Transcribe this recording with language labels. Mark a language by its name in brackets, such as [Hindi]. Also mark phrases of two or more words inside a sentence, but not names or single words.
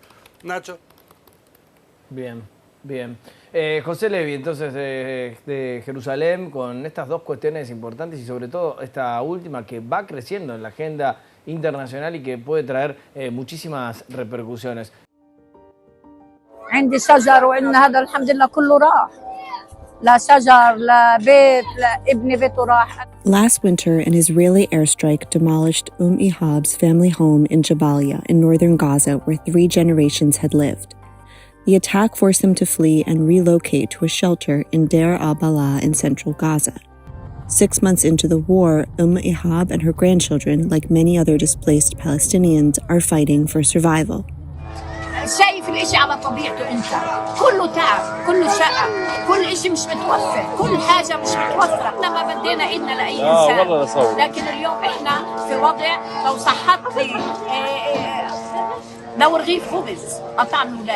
[Spanish] Nacho. Bien, bien. José Levi, entonces, de Jerusalén, con estas dos cuestiones importantes y sobre todo esta última que va creciendo en la agenda internacional y que puede traer muchísimas repercusiones. [Arabic] عندي شجر وعندنا هذا الحمد لله كله راح لا شجر لا بيت لا ابني بيته راح. [English] Last winter, an Israeli airstrike demolished Ihab's family home in Jabalia in northern Gaza, where 3 generations had lived. The attack forced them to flee and relocate to a shelter in Deir al-Balah in central Gaza. 6 months into the war, Ihab and her grandchildren, like many other displaced Palestinians, are fighting for survival. [Arabic] شايف الاشي على طبيعته انت كله تعب كله شقة كل اشي مش متوفر كل حاجة مش متوفرة. احنا ما بدينا ايدنا لأي انسان لكن اليوم احنا في وضع لو صحت لي لو رغيف خبز قطع الولاد.